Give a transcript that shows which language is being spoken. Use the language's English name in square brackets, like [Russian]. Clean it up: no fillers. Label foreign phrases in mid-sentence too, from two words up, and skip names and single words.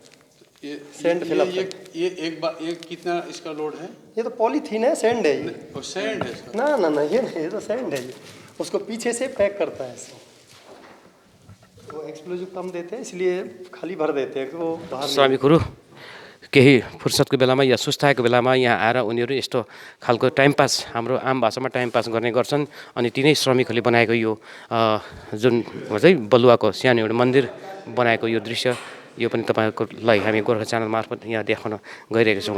[Hindi] ये [English] sand fill up [Hindi] ये एक कितना इसका लोड है? ये तो पॉलीथीन है, सैंड है ये। और सैंड है इसका? ना ना ना ये नहीं, ये तो सैंड है ये। उसको पीछे से पैक करता है इसको। वो एक्सप्लोजिव कम देते हैं इसलिए खाली भर देते हैं कि वो बाहर नहीं- [Nepali] श्रमिकहरू केही फुर्सदको बेलामा या सुस्ताएको बेलामा यहाँ आएर उनीहरू यस्तो खालको [English] time pass [Nepali] हाम्रो आम भाषामा [English] time pass [Nepali] गर्ने गर्छन्। अनि तिनै श्रमिकहरूले बनाएको यो जुन चाहिँ बलुवाको सानो एउटा मन्दिर बनाएको यो दृश्य यो पनि तपाईँहरूलाई हामी गोर्खा च्यानल मार्फत यहाँ देखाउन गइरहेका छौँ।